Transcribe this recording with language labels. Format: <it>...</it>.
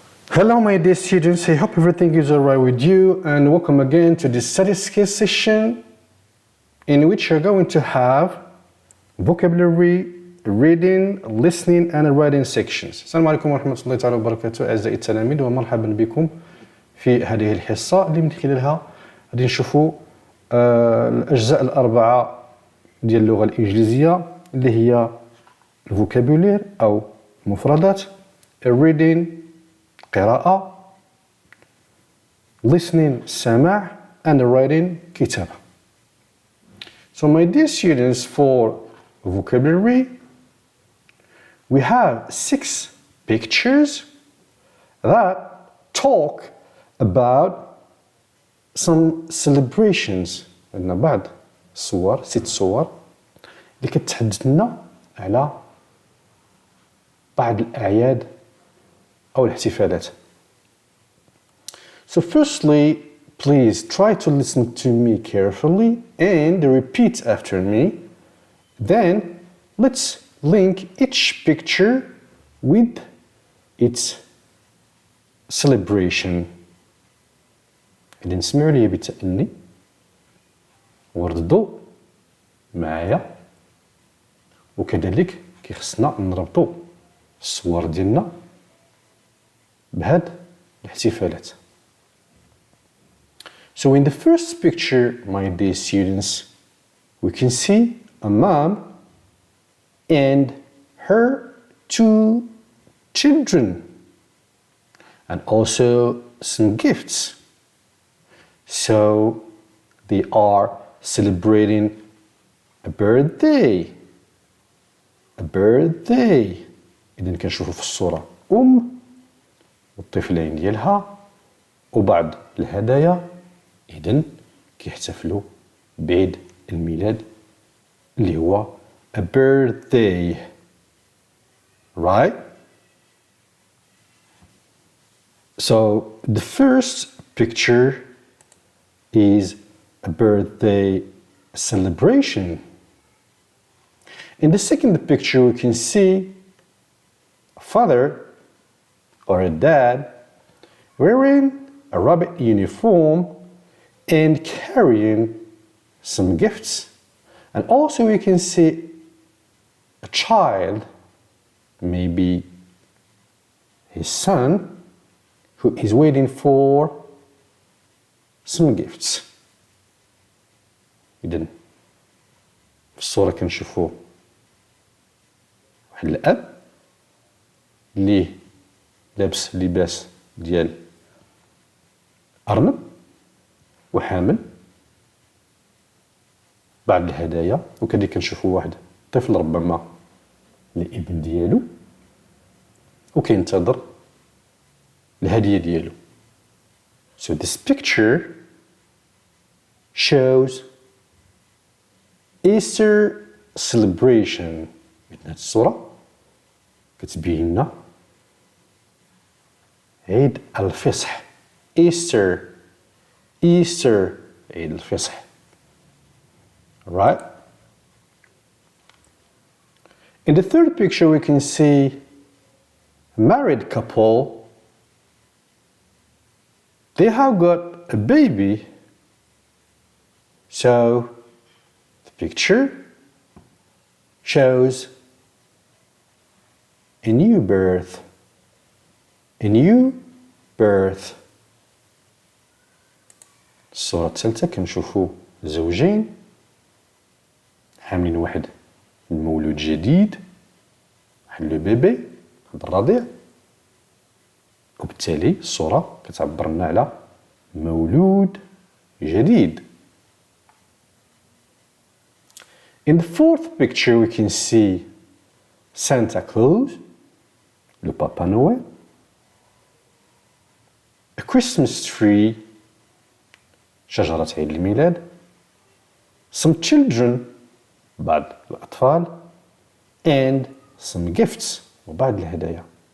<en>Hello my dear students, I hope everything is alright with you and welcome again to this study skills session in which you're going to have vocabulary, reading, listening and writing sections.</en> <ar>السلام عليكم ورحمة الله تعالى وبركاته أعزائي التلاميذ ومرحبا بكم في هذه الحصة اللي من خلالها غادي نشوفوا الأجزاء الأربعة ديال اللغة الإنجليزية اللي هي الفوكابولير أو مفردات reading قراءة listening سماع and writing كتابة.</ar> <en>So my dear students, for vocabulary we have 6 pictures that talk about some celebrations.</en> <ar>عندنا بعض الصور 6 صور اللي كتحدث لنا على بعض الأعياد أو الاحتفالات.</ar> <en>So firstly, please try to listen to me carefully and repeat after me. Then let's link each picture with its celebration.</en> <ar>اللي نسمعوا ليه بالتأني وردوا معايا وكذلك كيخصنا نربطوا الصور ديالنا بهاد الاحتفالات.</ar> <en>So in the first picture, my dear students, we can see a mom and her 2 children and also some gifts. So they are celebrating a birthday. A birthday.</en> <ar>إذن كنشوفوا في الصورة والطفلين ديالها وبعض الهدايا. إذن كيحتفلوا بعيد الميلاد اللي هو a birthday.</ar> <en>Right? So the first picture is a birthday celebration. In the second picture we can see a father or a dad wearing a rabbit uniform and carrying some gifts. And also we can see a child, maybe his son, who is waiting for some gifts.</en> <ar>إذن في الصورة كنشوفوا واحد الأب اللي لابس لباس ديال أرنب وحامل بعض الهدايا وكذلك كنشوفوا واحد طفل ربما الابن ديالو وكينتظر الهدية ديالو.</ar> <en>So this picture shows Easter celebration.</en> <ar>هاد الصورة كتبين لنا عيد الفصح. Easter عيد الفصح.</ar> <en>Right? In the third picture we can see a married couple. They have got a baby. So the picture shows a new birth. A new birth.</en> <ar>الصورة الثالثة كنشوفوا زوجين حاملين واحد المولود جديد، واحد لو بيبي، واحد الرضيع، وبالتالي الصورة كتعبر لنا على مولود جديد.</ar> <en>In the fourth picture we can see Santa Claus,</en> <fr>le Papa Noël,</fr> <en>a Christmas tree,</en> <ar>شجرة عيد الميلاد,</ar> <en>some children,</en> <ar>بعض الأطفال,</ar> <en>and some gifts,</en> <ar>وبعض الهدايا.</ar>